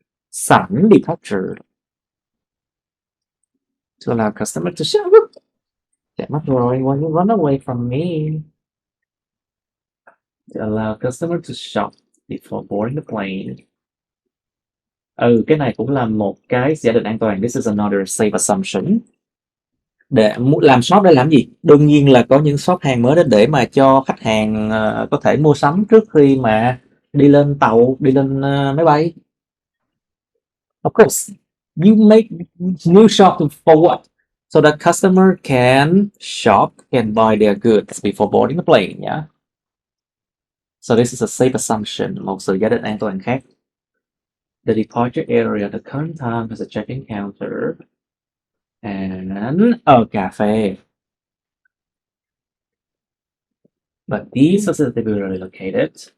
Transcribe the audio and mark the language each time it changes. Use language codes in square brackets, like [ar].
[vi] Sẵn departure. [en] To allow customer to shop. [vi] Chạy mất rồi, [en] when you run away from me. To allow customer to shop before boarding the plane. [vi] Cái này cũng là một cái giả định an toàn. [en] This is another safe assumption. [vi] Để làm shop để làm gì? Đương nhiên là có những shop hàng mới để mà cho khách hàng có thể mua sắm trước khi mà đi lên tàu, đi lên máy bay. [en] Of course, you make new shop for what? So the customer can shop, can buy their goods before boarding the plane, yeah? So this is a safe assumption, [vi] một sự giả định an toàn khác. [en] The departure area, the current time has a check-in counter and a cafe. But these facilities will be located.